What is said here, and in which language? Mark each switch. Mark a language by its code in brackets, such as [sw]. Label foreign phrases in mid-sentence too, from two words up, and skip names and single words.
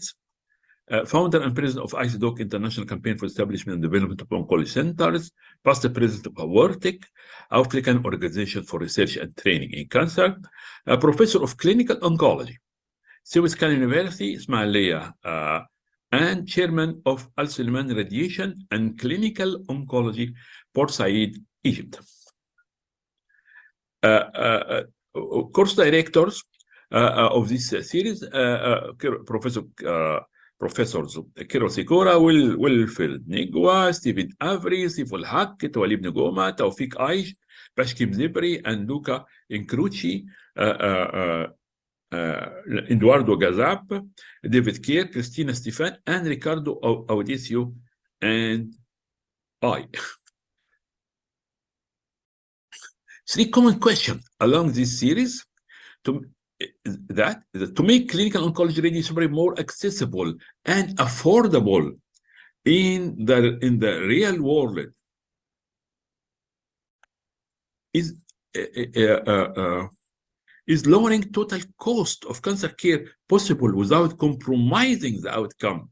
[en] Founder and president of ICDOC International Campaign for Establishment and Development of Oncology Centers, past president of AWARTIC, African Organization for Research and Training in Cancer, a professor of clinical oncology, Suez Khan University, Ismailia, and chairman of Al Sulaiman Radiation and Clinical Oncology, Port Said, Egypt. Course directors of this series, Professors Kiro Sikora, Wilfred Nigwa, Stephen Avery, Siful Haq, Twalib Ngoma, Taufik Aish, Pashkim Zibri, and Luca Incrucci, Eduardo Gazap, David Kerr, Christina Stefan, and Ricardo Audicio, and I. Three common questions along this series to make clinical oncology radiotherapy more accessible and affordable in the real world is lowering total cost of cancer care possible without compromising the outcome?